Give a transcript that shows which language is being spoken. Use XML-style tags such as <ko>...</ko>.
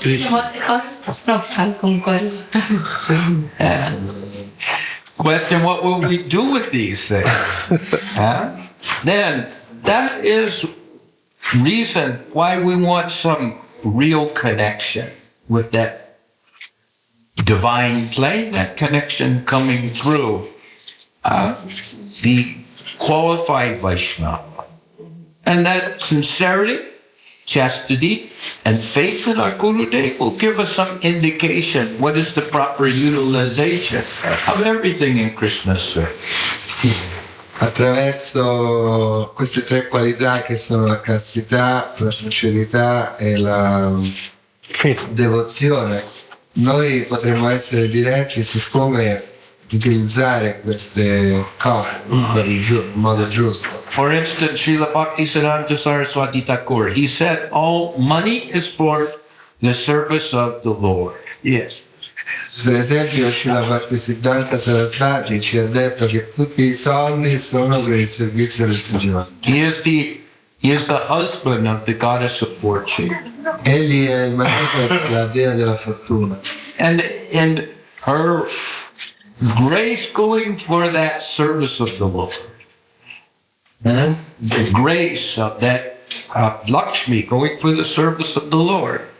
<it>Molte cose possono fare con quello.</it> <en>Question, what will we do with these things? Then, that is reason why we want some real connection with that divine flame, that connection coming through the qualified Vaishnava. And that sincerity, chastity, and faith in our Gurudev will give us some indication what is the proper utilization of everything in Krishna's service.</en> <it>Attraverso queste 3 qualità che sono la castità, la sincerità e la devozione, noi potremo essere diretti su come utilizzare queste cose in modo giusto.</it> <en>For instance, Srila Bhakti Siddhanta Saraswati Thakur, he said all money is for the service of the Lord. Yes.</en> <it>Per esempio, Srila Bhaktisiddhanta Sarasvati ci ha detto che tutti i soldi sono per il servizio del Signore.</it> <en>He is the husband of the goddess of fortune.</en> <it>Egli è il marito della dea della fortuna.</it> <en>And her grace going for that service of the Lord. The grace of that Lakshmi going for the service of the Lord.</en>